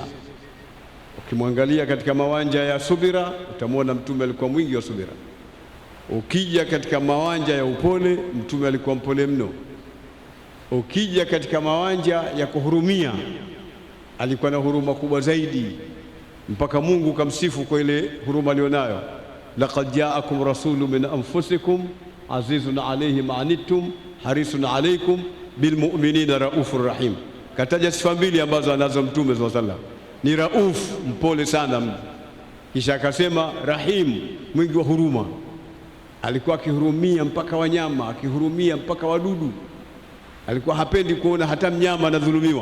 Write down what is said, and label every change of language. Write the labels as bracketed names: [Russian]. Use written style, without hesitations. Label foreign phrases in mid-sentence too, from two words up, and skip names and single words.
[Swahili] Ukimwangalia katika mawanja ya subira, utamwona Mtume alikuwa mwingi wa subira. Ukija katika mawanja ya upole, Mtume alikuwa mpole mno. Ukija katika mawanja ya kuhurumia, alikuwa na huruma kubwa zaidi, mpaka Mungu kamsifu kwa ile huruma alionayo. [Arabic] لقد جاءكم رسول من أنفسكم عزيز عليه ما عنتم حريص عليكم بالمؤمنين رؤوف رحيم. [Swahili] Kataja sifa mbili ambazo anazo Mtume [Arabic] صلى الله عليه وسلم, [Swahili] ni rauf, mpole sana, kisha akasema rahim, mwingi wa huruma. Alikuwa akihurumia mpaka wanyama, akihurumia mpaka wadudu. Alikuwa hapendi kuona hata mnyama anadhulumiwa.